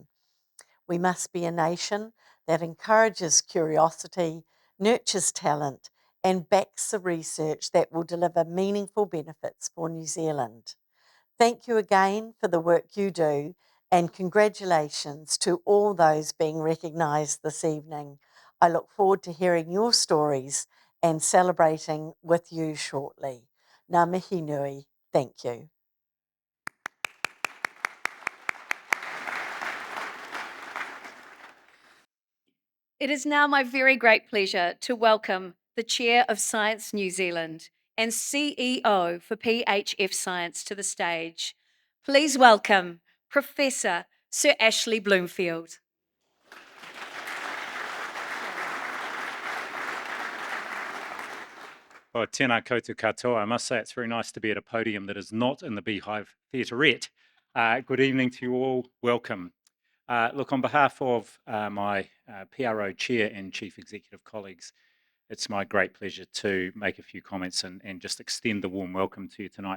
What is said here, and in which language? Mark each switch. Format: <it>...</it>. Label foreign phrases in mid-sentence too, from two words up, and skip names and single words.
<en>We must be a nation that encourages curiosity, nurtures talent, and backs the research that will deliver meaningful benefits for New Zealand. Thank you again for the work you do, and congratulations to all those being recognised this evening. I look forward to hearing your stories and celebrating with you shortly.</en> <mi>Ngā mihi nui.</mi> <en>Thank you. It is now my very great pleasure to welcome the Chair of Science New Zealand and CEO for PHF Science to the stage. Please welcome Professor Sir Ashley Bloomfield.</en> <mi>Well, tēnā koutou katoa.</mi> <en>I must say it's very nice to be at a podium that is not in the Beehive Theaterette. Good evening to you all. Welcome. Look, on behalf of my PRO Chair and Chief Executive colleagues, it's my great pleasure to make a few comments and just extend the warm welcome to you tonight.</en>